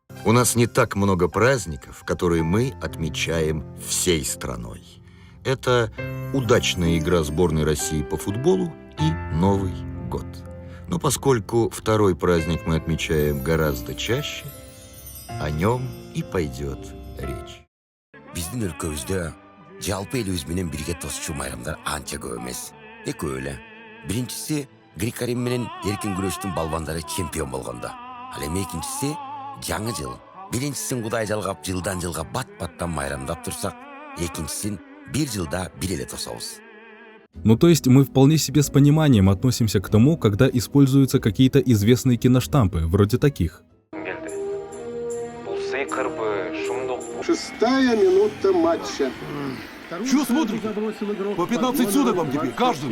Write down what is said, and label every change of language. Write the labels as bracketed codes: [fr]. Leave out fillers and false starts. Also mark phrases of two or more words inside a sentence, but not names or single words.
[ru] У нас не так много праздников, которые мы отмечаем всей страной. Это удачная игра сборной России по футболу и Новый год. Но поскольку второй праздник мы отмечаем гораздо чаще, о нем и пойдет речь. [ky] Биздин өлкөбүздө жалпы элибиз менен бирге тосчу майрамдар анча көп эмес. Экөө эле. Биринчиси грек-рим менен эркин күрөштүн балбандары чемпион болгондо. Ал эми экинчиси жаңы жыл. Биринчисин Кудай жалгап жылдан жылга бат-баттан майрамдап турсак, экинчисин бир жылда бир эле тособуз. [ru] То есть мы вполне себе с пониманием относимся к тому, когда используются какие-то известные киноштампы, вроде таких. 6-я минута матча. Чего смотрите? По 15 суток вам теперь, каждому.